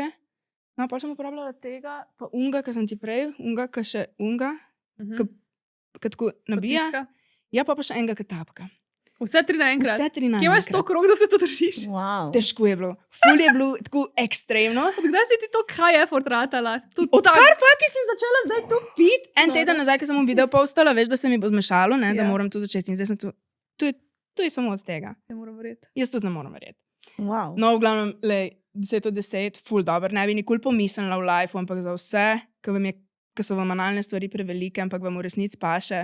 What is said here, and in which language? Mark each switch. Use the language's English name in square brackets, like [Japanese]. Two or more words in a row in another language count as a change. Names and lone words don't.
[Slovenian] No, pa sem uporabljala tega, pa unga, ki sem ti prej, unga, ki še unga, Mhm. ki tako nabija. Potiska. Ja, pa še enega, ki tapka. Vse tri naenkrat. Vse tri Kje imaš to naenkrat. krog, da se to držiš? Wow. Težko je bilo. Ful je bilo tako ekstremno. Kdaj si ti to [English] high effort [Slovenian] ratala? Odkar faki sem začela zdaj to pit, en Dobro. teden nazaj, ko sem mu video postala, veš, da se mi bo zmešalo, ne, da Ja. moram to začeti. In zdaj sem tu. To je samo od tega. Ne moram verjeti. Jaz tudi ne morem verjeti. Wow. No, v glavnem, lej, 10 od 10, ful dobro. Ne bi nikoli pomislila v lifeu, ampak za vse, ki so vam analne stvari prevelike, ampak vam v resnici paše.